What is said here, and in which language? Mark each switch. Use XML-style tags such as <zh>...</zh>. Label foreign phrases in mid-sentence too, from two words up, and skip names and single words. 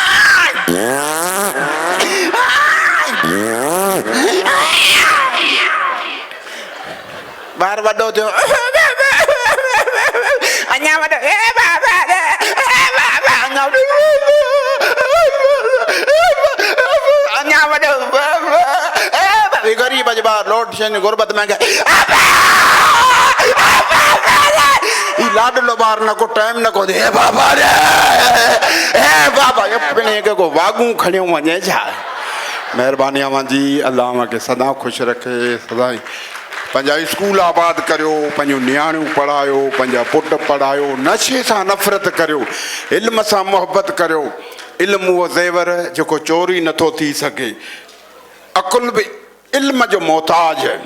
<sd>ॿार वॾो थियो अञा वॾो अञा वॾो ग़रीब जे ॿार लोट शयुनि गुरबत में लाडलो ॿार न को टाइम न को हे बाबा रे हे बाबा पिणे खे को वागूं खणियो वञे छा महिरबानी अव्हांजी अलाह मूंखे सदा ख़ुशि रखे सदा पंहिंजा स्कूल आबाद करियो पंहिंजूं नियाणियूं पढ़ायो पंहिंजा पुट पढ़ायो नशे सां नफ़रत करियो इल्म सां मोहबत करियो इल्मु उहो ज़ेवर जेको चोरी नथो थी सघे अकुल बि इल्म जो मोहताज</sd>